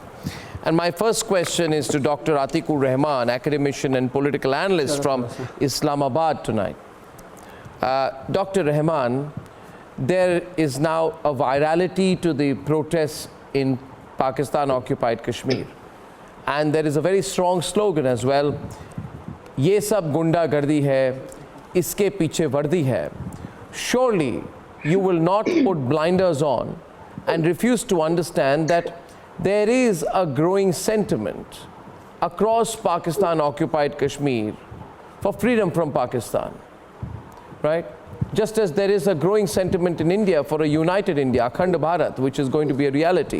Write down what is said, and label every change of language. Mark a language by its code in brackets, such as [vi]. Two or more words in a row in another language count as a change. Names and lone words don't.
[en] And my first question is to Dr. Atikur Rahman, academician and political analyst from Islamabad tonight. Dr. Rahman, there is now a virality to the protests in Pakistan-occupied Kashmir. And there is a very strong slogan as well, [hi] "ये सब गुंडागर्दी है, इसके पीछे वर्दी है." [en] Surely you will not put blinders on and refuse to understand that there is a growing sentiment across Pakistan-occupied Kashmir for freedom from Pakistan, right? Just as there is a growing sentiment in India for a united India, Akhand Bharat, which is going to be a reality.